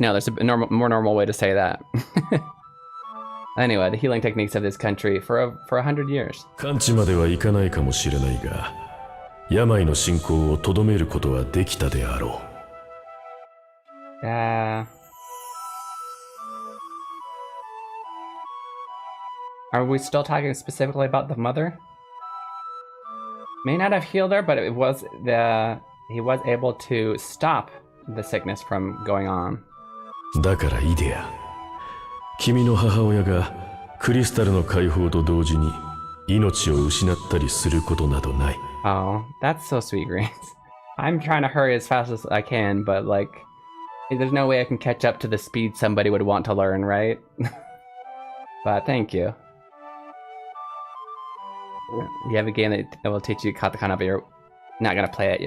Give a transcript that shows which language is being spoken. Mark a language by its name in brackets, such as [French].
[English] No, there's a more normal way to say that. Anyway, the healing techniques of this country for 100 years. [Japanese] 完治まではいかないかもしれないが、病の進行をとどめることはできたであろう。 [English] Are we still talking specifically about the mother? May not have healed her, but he was able to stop the sickness from going on. [Japanese] だからイデア、君の母親がクリスタルの解放と同時に命を失ったりすることなどない。 [English] Oh, that's so sweet, Greens. I'm trying to hurry as fast as I can, but like, there's no way I can catch up to the speed somebody would want to learn, right? But thank you. You have a game that will teach you katakana, but you're not gonna play it.